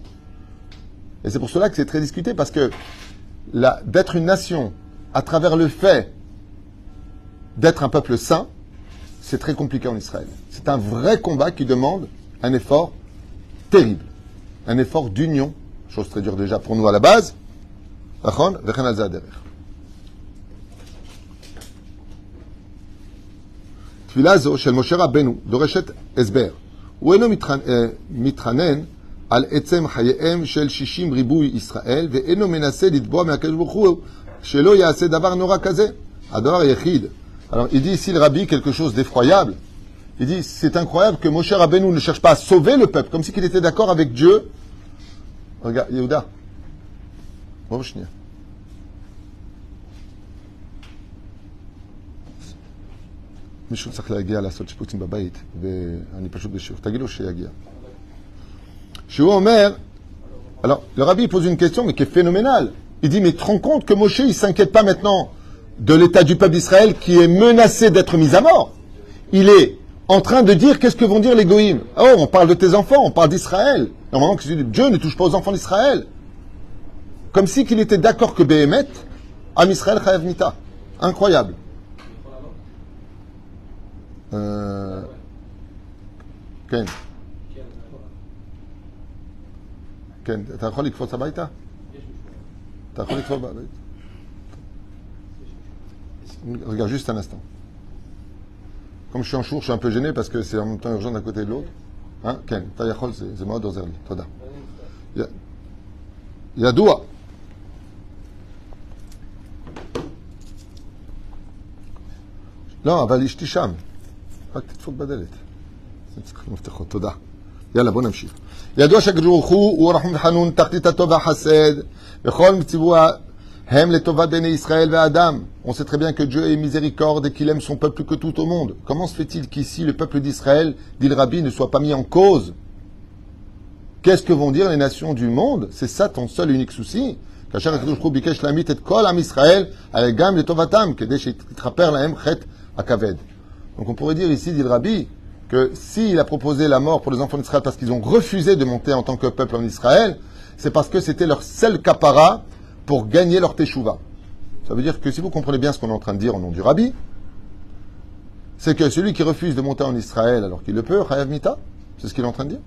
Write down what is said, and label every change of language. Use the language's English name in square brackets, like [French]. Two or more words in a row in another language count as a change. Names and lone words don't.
[French] Et c'est pour cela que c'est très discuté, parce que d'être une nation à travers le fait d'être un peuple saint, c'est très compliqué en Israël. C'est un vrai combat qui demande un effort terrible, un effort d'union, chose très dure déjà pour nous à la base. [Hebrew] תפילה זו של משה רבנו דורשת הסבר. הוא אינו מתחנן על עצם חייהם של 60 ריבוי ישראל, ואינו מנסה לתבוע מהקדוש ברוך הוא שלא יעשה דבר נורא כזה. הדבר היחיד. [French] Alors il dit ici le rabbi quelque chose d'effroyable. Il dit c'est incroyable que Moshe Rabbeinu ne cherche pas à sauver le peuple, comme si il était d'accord avec Dieu. Regarde, [Hebrew] Yehuda. בוא שנייה. מישהו צריך להגיע לעשות שיפוצים בבית, ואני פשוט בשיעור. תגידו שיגיע. שהוא אומר, [French] alors, le rabbi pose une question, mais qui est phénoménale. Il dit, mais tu te rends compte que Moshe, il ne s'inquiète pas maintenant de l'état du peuple d'Israël qui est menacé d'être mis à mort. Il est en train de dire, qu'est-ce que vont dire les goïms? Oh, on parle de tes enfants, on parle d'Israël. Normalement, Dieu ne touche pas aux enfants d'Israël. Comme si qu'il était d'accord que Béhémet, [Hebrew] עם ישראל חייב מיתה. [French] Incroyable. כן. [Hebrew] כן, אתה יכול לקפוץ הביתה? אתה יכול לקפוץ הביתה? [French] Regarde juste un instant. Comme je suis en chour, je suis un peu gêné parce que c'est en même temps urgent d'un côté et de l'autre. Hein? [Hebrew] כן, אתה יכול, זה מאוד עוזר לי. תודה. ידוע. לא, אבל אשתי שם. רק תדפוק בדלת. זה צריך מפתחות, תודה. יאללה, בוא נמשיך. ידוע שהקדוש ברוך הוא רחום וחנון, תחתית הטוב והחסד, וכל מצווה הם לטובת בני ישראל והאדם. [French] On sait très bien que Dieu est miséricorde et qu'il aime son peuple que tout au monde. Comment se fait-il qu'ici, le peuple d'Israël, dit le Rabbi, ne soit pas mis en cause? Qu'est-ce que vont dire les nations du monde? C'est ça ton seul et unique souci. [Hebrew] כאשר הקדוש ברוך הוא ביקש להמית את כל עם ישראל, הרי גם לטובתם, כדי שיתכפר להם חטא הכבד. [French] Donc on pourrait dire ici, dit le Rabbi, que s'il a proposé la mort pour les enfants d'Israël parce qu'ils ont refusé de monter en tant que peuple en Israël, c'est parce que c'était leur seul kapara pour gagner leur teshuva. Ça veut dire que si vous comprenez bien ce qu'on est en train de dire au nom du Rabbi, c'est que celui qui refuse de monter en Israël alors qu'il le peut, [Hebrew] חייב מיתה, [French] c'est ce qu'il est en train de dire.